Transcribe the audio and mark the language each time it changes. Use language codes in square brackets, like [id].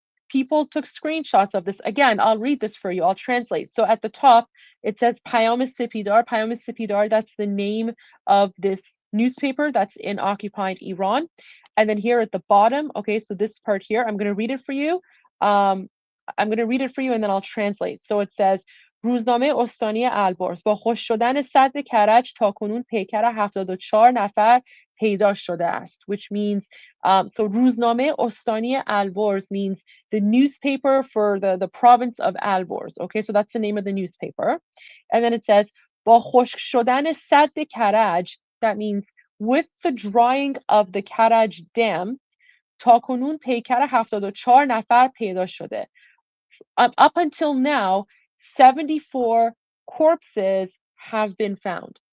[en] People took screenshots of this. Again, I'll read this for you. I'll translate. So at the top, it says Payam Sipidar. Payam Sipidar, that's the name of this newspaper that's in occupied Iran. And then here at the bottom, okay, so this part here, I'm going to read it for you. Um, I'm going to read it for you and then I'll translate. So it says [fa] روزنامه استانی البرز با خشک شدن سد کرج تاکنون پیکر 74 نفر پیدا شده است, [en] which means so روزنامه استانی Alborz means the newspaper for the province of Alborz. Okay, so that's the name of the newspaper. And then it says [fa] با خشک شدن سد کرج, [en] that means with the drying of the Karaj Dam, [fa] تاکنون پیکر 74 نفر پیدا شده. [en] Up until now, 74 corpses have been found.